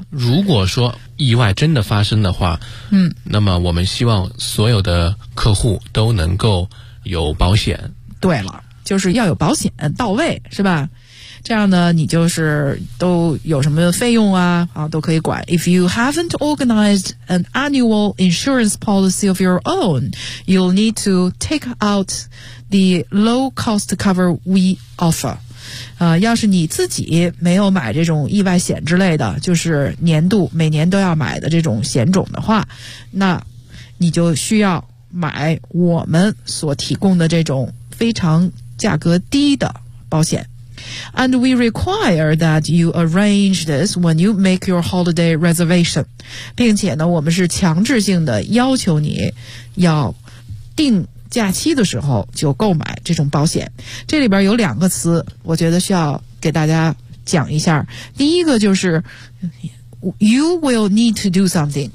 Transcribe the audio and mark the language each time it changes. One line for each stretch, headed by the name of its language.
Chinese: 如果说意外真的发生的话，那么我们希望所有的客户都能够有保险。对了，就是要有保险到位，是吧？这样呢，你就是都有什么费用啊，都可以管。
English: If you haven't organized an annual insurance policy of your own, you'll need to take out the low cost cover we offer.
Chinese: 要是你自己没有买这种意外险之类的，就是年度每年都要买的这种险种的话，那你就需要买我们所提供的这种非常价格低的保险。
English: And we require that you arrange this when you make your holiday reservation.
Chinese: 并且呢，我们是强制性的要求你要定假期的时候就购买这种保险。这里边有两个词，我觉得需要给大家讲一下。第一个就是
English: you will need to do something.